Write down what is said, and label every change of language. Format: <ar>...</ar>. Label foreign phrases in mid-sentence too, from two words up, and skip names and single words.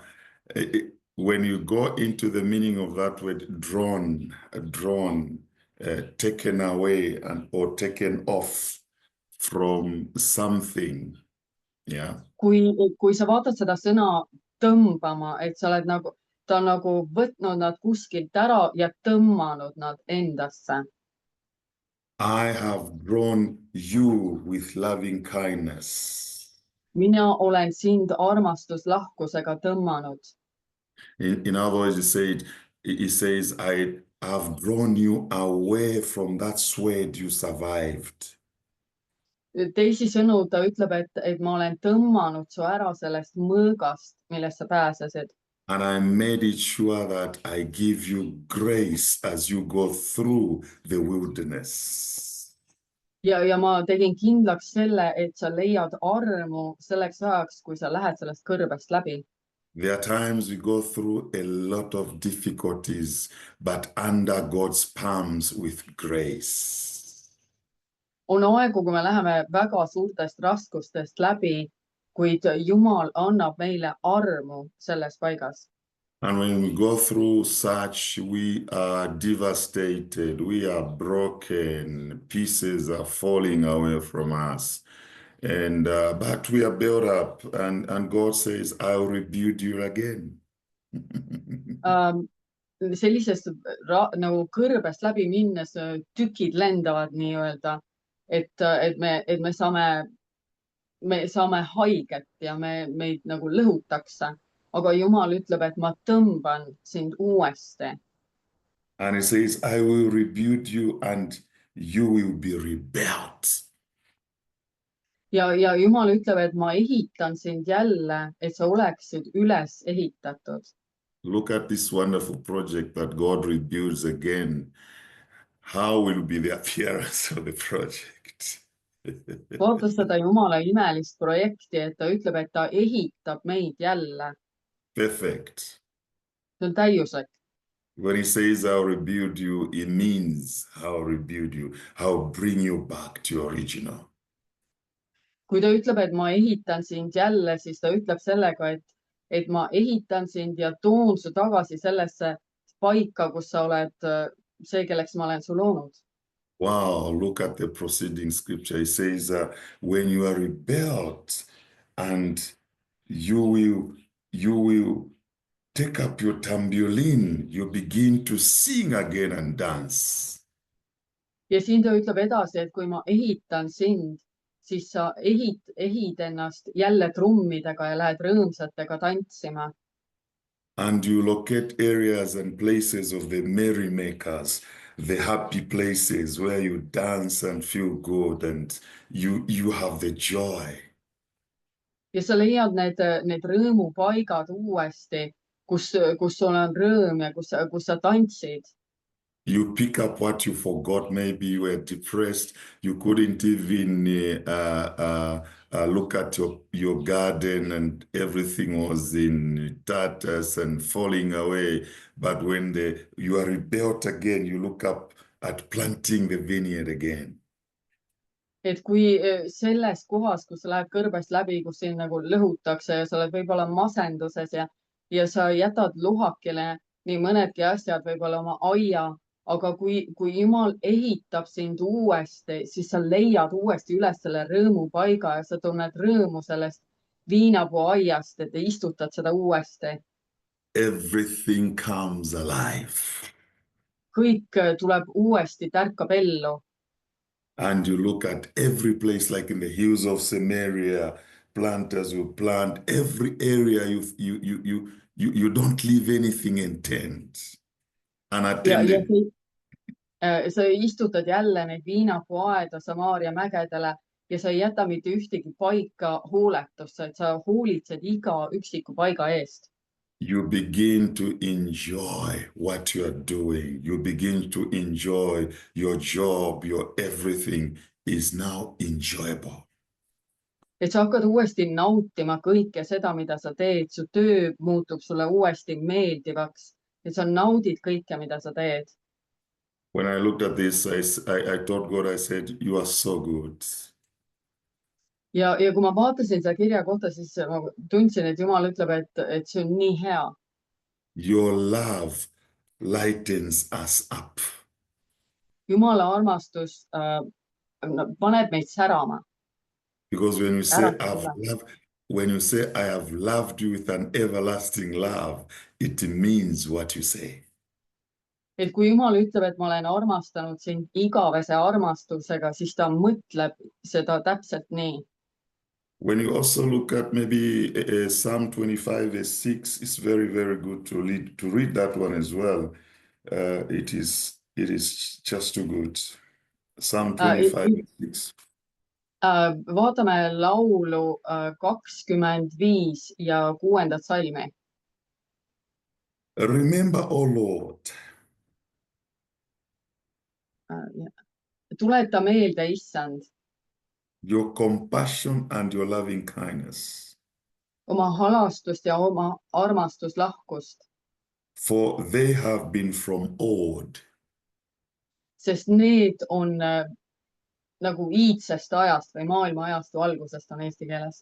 <en>When you go into the meaning of that word, drawn, taken away or taken off from something, yeah.</en> <et>Kui sa vaatad seda sõna tõmbama, et sa oled ta on nagu võtnud nad kuskilt ära ja tõmmanud nad endasse.</et> <en>I have drawn you with loving kindness.</en> <et>Mina olen sind armastuslahkusega tõmmanud.</et> <en>In other words, it says, I have drawn you away from that sword you survived.</en> <et>Teisisõnu, ta ütleb, et ma olen tõmmanud su ära sellest mõõgast, millest sa pääsesid.</et> <en>And I made it sure that I give you grace as you go through the wilderness.</en> <et>Ja ma tegin kindlaks selle, et sa leiad armu selleks ajaks, kui sa lähed sellest kõrbest läbi.</et> <en>There are times we go through a lot of difficulties, but under God's palms with grace.</en> <et>On aegu, kui me läheme väga suurtest raskustest läbi, kuid Jumal annab meile armu selles paigas.</et> <en>And when we go through such, we are devastated, we are broken, pieces are falling away from us. And but we are built up, and God says, I'll rebuild you again.</en> <et>Sellisest nagu kõrbest läbi minnes tükid lendavad nii-öelda, et me saame haiget ja meid nagu lõhutakse. Aga Jumal ütleb, et ma tõmban sind uuesti.</et> <en>And he says, I will rebuild you and you will be rebuilt.</en> <et>Ja Jumal ütleb, et ma ehitan sind jälle, et sa oleksid üles ehitatud.</et> <en>Look at this wonderful project that God rebuilds again. How will be the appearance of the project?</en> <et>Vaata seda Jumala imelist projekti, et ta ütleb, et ta ehitab meid jälle.</et> <en>Perfect.</en> <et>See on täiuslik.</et> <en>When he says, I'll rebuild you, it means I'll rebuild you. I'll bring you back to your original.</en> <et>Kui ta ütleb, et ma ehitan sind jälle, siis ta ütleb sellega, et ma ehitan sind ja toon su tagasi sellesse paika, kus sa oled see, kelleks ma olen su loonud.</et> <en>Wow, look at the preceding scripture. It says, when you are rebelled and you will take up your tambourine, you begin to sing again and dance.</en> <et>Ja siin ta ütleb edasi, et kui ma ehitan sind, siis sa ehid ennast jälle trummidega ja lähed rõõmsatega tantsima.</et> <en>And you locate areas and places of the merrymakers, the happy places where you dance and feel good and you have the joy.</en> <et>Ja sa leiad need rõõmupaigad uuesti, kus sul on rõõm ja kus sa tantsid.</et> <en>You pick up what you forgot. Maybe you were depressed. You couldn't even look at your garden and everything was in tatters and falling away. But when you are rebuilt again, you look up at planting the vineyard again.</en> <et>Et kui selles kohas, kus sa lähed kõrbest läbi, kus sind nagu lõhutakse ja sa oled võib-olla masenduses ja sa jätad luhakile nii mõnedki asjad, võib-olla oma aga kui Jumal ehitab sind uuesti, siis sa leiad uuesti üles selle rõõmupaiga ja sa tunned rõõmu sellest viinapuuaiast, et istutad seda uuesti.</et> <en>Everything comes alive.</en> <et>Kõik tuleb uuesti, tärkab ellu.</et> <en>And you look at every place, like in the hills of Samaria, planters will plant every area. You don't leave anything in tent. Unattended.</en> <et>Sa istutad jälle neid viinapuuaeda Samaaria mägedele ja sa ei jäta mitte ühtegi paika hooletusse, et sa hoolitsed iga üksiku paiga eest.</et> <en>You begin to enjoy what you are doing. You begin to enjoy your job, your everything is now enjoyable.</en> <et>Et sa hakkad uuesti nautima kõike seda, mida sa teed, su töö muutub sulle uuesti meeldivaks, et sa naudid kõike, mida sa teed.</et> <en>When I looked at this, I told God, I said, you are so good.</en> <et>Ja kui ma vaatasin selle kirja kohta, siis ma tundsin, et Jumal ütleb, et see on nii hea.</et> <en>Your love lightens us up.</en> <et>Jumala armastus paneb meid särama.</et> <en>Because when you say I have loved you with an everlasting love, it means what you say.</en> <et>Et kui Jumal ütleb, et ma olen armastanud sind igavese armastusega, siis ta mõtleb seda täpselt nii.</et> <en>When you also look at maybe Psalm 25 verse 6, it's very, very good to read that one as well. It is just too good. Psalm 25 verse 6.</en> <et>Vaatame laulu 25 ja 6. salmi.</et> <en>Remember, O Lord.</en> <et>Tuleta meelde, Issand,</et> <en>your compassion and your loving kindness.</en> <et>Oma halastust ja oma armastuslahkust.</et> <en>For they have been from old.</en> <et>Sest need on nagu iidsest ajast või maailma ajastu algusest on eesti keeles.</et>